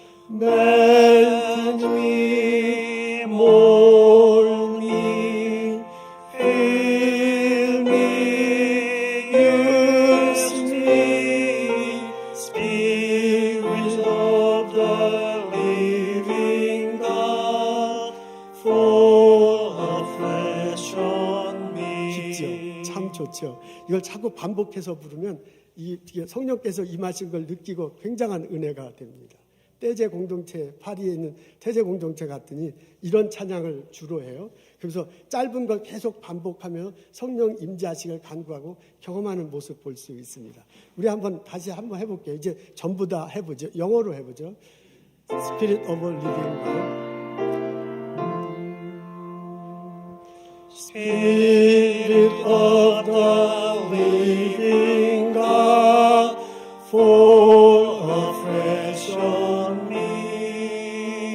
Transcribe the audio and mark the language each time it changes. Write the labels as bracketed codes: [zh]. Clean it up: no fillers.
[en] Melt me, mold me, fill me, use me. Spirit of the living God, fall afresh on me. [ko] 깊죠? 참 좋죠. 이걸 자꾸 반복해서 부르면 이게 성령께서 임하신 걸 느끼고 굉장한 은혜가 됩니다. 태제 공동체, 파리에 있는 태제 공동체 갔더니 이런 찬양을 주로 해요. 그래서 짧은 걸 계속 반복하며 성령 임재하시기를 간구하고 경험하는 모습 볼 수 있습니다. 우리 다시 한번 해볼게요. 이제 전부 다 해보죠. 영어로 해보죠. [en] Spirit of Living God, Spirit of the living God, fall afresh on me.